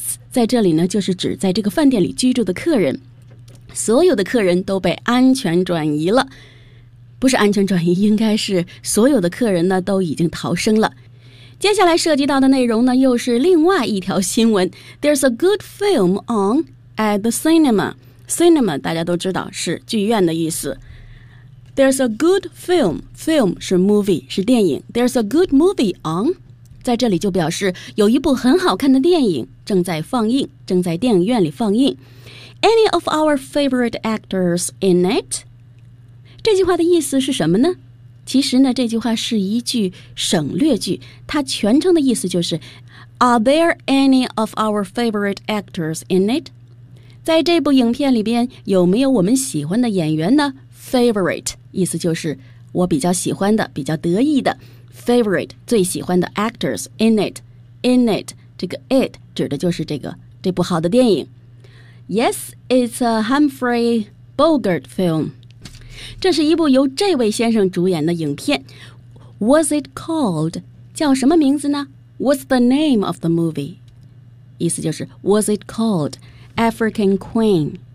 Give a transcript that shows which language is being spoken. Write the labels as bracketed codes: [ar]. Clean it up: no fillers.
[zh] 在这里呢，就是指在这个饭店里居住的客人，所有的客人都被安全转移了，不是安全转移，应该是所有的客人呢都已经逃生了。接下来涉及到的内容呢，又是另外一条新闻。 [en] There's a good film on at the cinema. [zh] Cinema 大家都知道是剧院的意思。 [en] There's a good film. Film 是 movie， [zh] 是电影。 [en] There's a good movie on. [zh] 在这里就表示有一部很好看的电影正在放映，正在电影院里放映。 [en] Any of our favorite actors in it? [zh] 这句话的意思是什么呢？其实呢，这句话是一句省略句，它全称的意思就是 [en] Are there any of our favorite actors in it? [zh] 在这部影片里边，有没有我们喜欢的演员呢？ Favorite 意思就是我比较喜欢的，比较得意的。 Favorite 最喜欢的 [en] actors in it [zh] 这个 it 指的就是这部好的电影。 [en] Yes, it's a Humphrey Bogart film. [zh] 这是一部由这位先生主演的影片。 [en] Was it called [zh] 叫什么名字呢 [en] ？What's the name of the movie? [zh] 意思就是 [en] Was it called African Queen?